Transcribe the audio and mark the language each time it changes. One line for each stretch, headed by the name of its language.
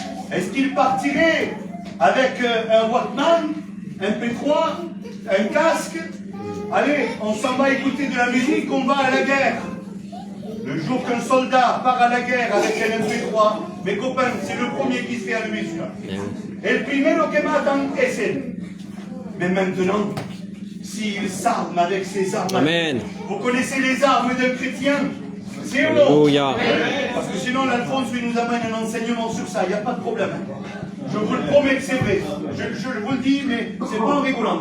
French: Est-ce qu'il partirait avec un Walkman, un P3, un casque? Allez, on s'en va écouter de la musique, on va à la guerre. Le jour qu'un soldat part à la guerre avec un MP3, mes copains, c'est le premier qui se fait allumer celui-là.
Spanish: El primero que matan es él.
French: Mais maintenant, s'il s'arme avec ses armes, Amen. vous connaissez les armes d'un chrétien? C'est ou non? Alléluia. Parce que sinon, l'Alphonse lui nous amène un enseignement sur ça, il n'y a pas de problème. Je vous le promets que c'est vrai. Je vous le dis, mais c'est pas en rigolant.